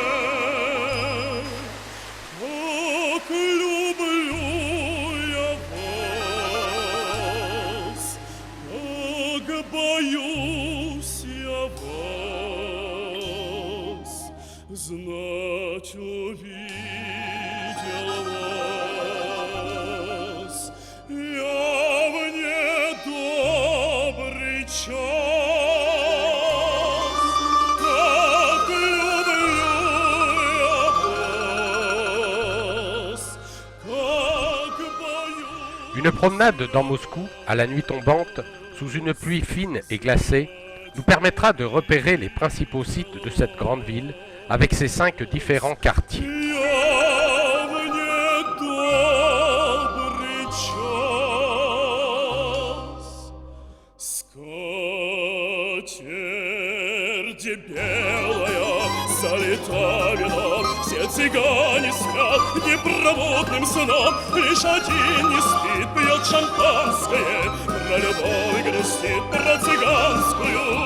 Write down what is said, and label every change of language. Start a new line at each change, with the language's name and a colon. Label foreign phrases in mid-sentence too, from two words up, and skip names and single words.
Russian: Как люблю я вас, как боюсь я вас, знать увидел вас я в недобрый час. Как люблю я вас, как боюсь.
French: Une promenade dans Moscou, à la nuit tombante, sous une pluie fine et glacée, nous permettra de repérer les principaux sites de cette grande ville, avec ses 5 différents quartiers.
Russian: Я в недобрый час. Скатерть белая залита вином, все цыгане спят непробудным сном, лишь один не спит, пьет шампанское, про любовь грустит, про цыганскую.